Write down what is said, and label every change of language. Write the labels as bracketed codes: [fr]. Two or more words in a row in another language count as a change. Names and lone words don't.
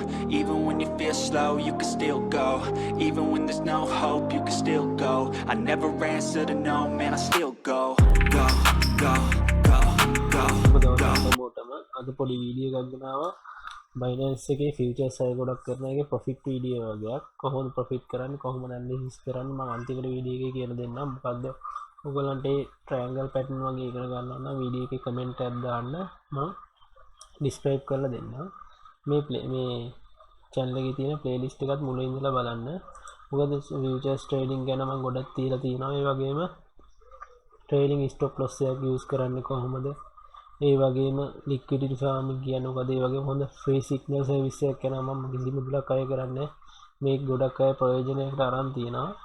[en] Even when you feel slow, you can still go. Even when there's no hope, you can still go. I never answer to no, man, I still go. Go, go, go, go, [si] මොටම අද පොඩි වීඩියෝ එකක් ගෙනාවා Binance එකේ ෆියුචර්ස් අය ගොඩක් කරන එකේ [en] profit video [si] වගේක් කොහොමද ප්‍රොෆිට් කරන්නේ කොහොමද ඇනලිසිස් කරන්නේ මම අන්තිමට වීඩියෝ එකේ කියලා දෙන්නම් මොකද්ද ඔයගලන්ට [en] triangle pattern [si] වගේ ඉගෙන ගන්න නම් වීඩියෝ එකේ කමෙන්ට් එකක් දාන්න මම ඩිස්ක්‍රයිබ් කරලා දෙන්නම් මේ channel එකේ තියෙන ප්ලේලිස්ට් එකත් මුලින් ඉඳලා බලන්න මොකද [en] futures trading [si] ගැන මම ගොඩක් තියලා තියෙනවා ඒ වගේම [en] trading stop loss [si] එකක් යූස් කරන්නේ කොහොමද ඒ වගේම [en] liquidity farming [si] කියන්නේ මොකද ඒ වගේම හොඳ [en] free signal service [si] එකක් යනවා මම කිසි මුදලක් අය කරන්නේ මේක ගොඩක් අය ප්‍රයෝජනයකට අරන් තියෙනවා